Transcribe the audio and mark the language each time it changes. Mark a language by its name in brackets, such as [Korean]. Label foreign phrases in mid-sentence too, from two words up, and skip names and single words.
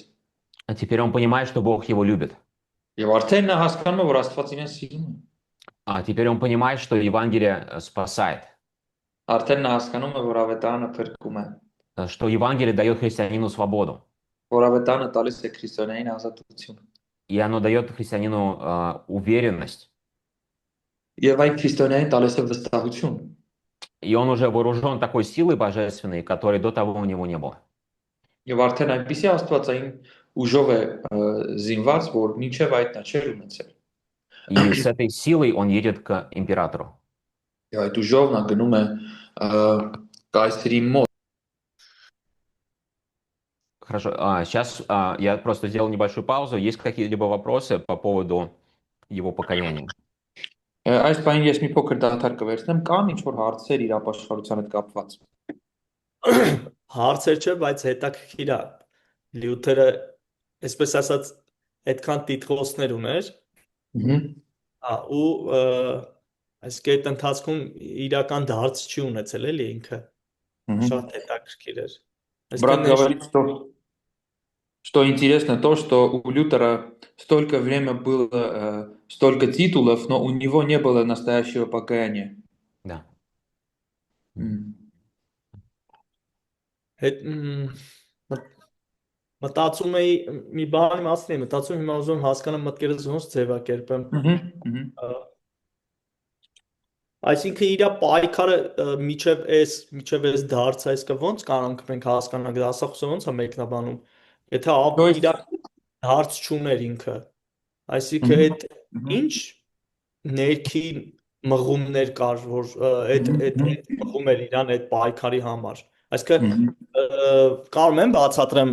[Russian] А теперь он понимает, что Бог его любит. [Armenian] Եվ արդեն նա հասկանում է, որ Աստված իրեն սիրում է։ [Russian] А теперь он понимает, что Евангелие спасает. [Armenian] Արդեն նա հասկանում է, որ ավետարանը փրկում է, [Russian] Что Евангелие дает христианину свободу. [Armenian] որ ավետարանը տալիս է քրիստոնեին ազատություն։ [Russian] И оно дает христианину уверенность. [Armenian] Եվ այն քրիստոնեին տալիս է վստահություն։ [Russian] И он уже вооружен такой силой божественной, которой до того у него не было. [Armenian] Եվ արդեն այնպիսի Աստվածային ուժով է զինված, որ մինչև այդ նա չէր ունեցել։ [Russian] И с этой силой он едет к императору. [Armenian] Եվ այդ ուժով նա գնում է կայսրի մոտ։ [Russian] Хорошо, сейчас я просто сделал небольшую паузу. Есть какие-либо вопросы по поводу его покаяния? [Armenian] Այս բանը ես մի փոքր դադար կվերցնեմ, կան ինչ որ հարցեր իր ապաշխարության հետ կապված։ Հարցեր չէ, բայց հետաքրքիր է։ Լյութերը, այսպես ասած, այդքան տիտղոսներ ուներ։ Ու այս կետ ընթացքում իրական դարձ չի ունեցել էլի ինքը։ Շատ հետաքրքիր էր։ [Russian] Брат говорит, что интересно то, что у Лютера столько время было, столько титулов, но у него не было настоящего покаяния. Да. [Armenian] Մտածում էի մի բանի մասին եմ, մտածում հիմա ուզում հասկանամ մտքերս ոնց ձևակերպեմ։ Այսինքն իր պայքարը միջև այս դարձ այսքը ոնց կարող ենք հասկանանք, դասախոսը ոնց է մեկնաբանում։ Եթե իր դարձ չուներ ինքը, այսինքն այդ ինչ ներքին մղումներ կար, որ այդ մղում էր իրան այդ պայքարի համար։ Այսինքն կարող եմ բացատրեմ։